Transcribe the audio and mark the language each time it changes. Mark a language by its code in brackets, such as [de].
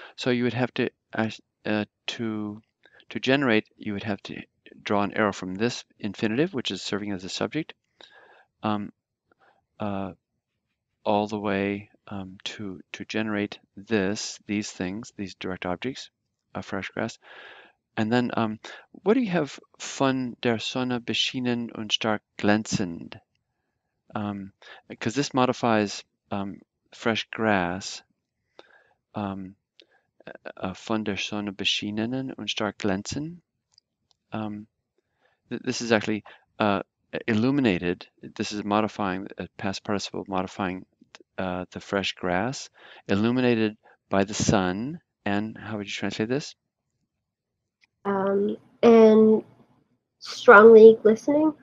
[en] So you would have to to generate, you would have to draw an arrow from this infinitive, which is serving as a subject, um, all the way to generate these things, these direct objects of fresh grass. And then, what do you have? [de] Von der Sonne beschienen und stark glänzend. [en] Because this modifies fresh grass. [de] Von der Sonne beschienen und stark glänzen. [en] This is actually illuminated. This is modifying a past participle, modifying the fresh grass, illuminated by the sun. And how would you translate this? And strongly glistening.